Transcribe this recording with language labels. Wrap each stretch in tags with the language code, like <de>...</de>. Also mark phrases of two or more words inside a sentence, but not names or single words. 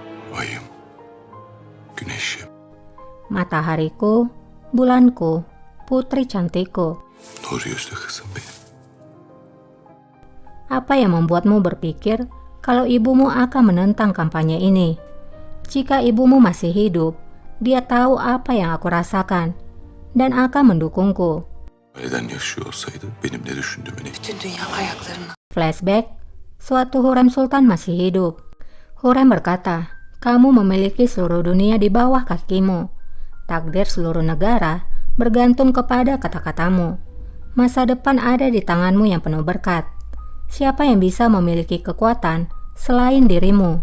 <tr>ayım, güneşim,</tr> <id>Matahariku, bulanku, putri cantikku.</id> <tr>nur yüzlü kızım benim.</tr> <id>Apa yang membuatmu berpikir kalau ibumu akan menentang kampanye ini? Jika ibumu masih hidup, dia tahu apa yang aku rasakan dan akan mendukungku.</id> <tr>Neden yaşıyor olsaydı benim ne düşündüğümü ne... Bütün dünya ayaklarına.</tr> <id>Flashback, suatu Hurrem Sultan masih hidup. Hurrem berkata, kamu memiliki seluruh dunia di bawah kakimu. Takdir seluruh negara bergantung kepada kata-katamu. Masa depan ada di tanganmu yang penuh berkat. Siapa yang bisa memiliki kekuatan selain dirimu?</id>